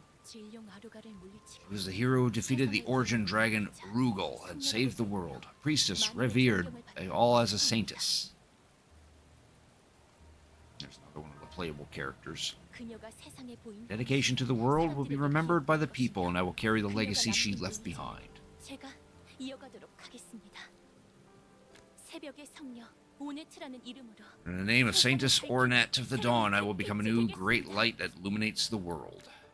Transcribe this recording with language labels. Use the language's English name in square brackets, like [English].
[English] She was the hero who defeated the origin dragon Rugal and saved the world. A priestess revered all as a saintess. playable characters. [Korean] 그녀가 세상에 보인 [English] Dedication to the world will be remembered by the people, and I will carry the legacy she left behind. [Korean] 제가 이어가도록 하겠습니다. 새벽의 성녀 오네트라는 이름으로 [English] In the name of Saintess Ornette of the Dawn, I will become a new great light that illuminates the world.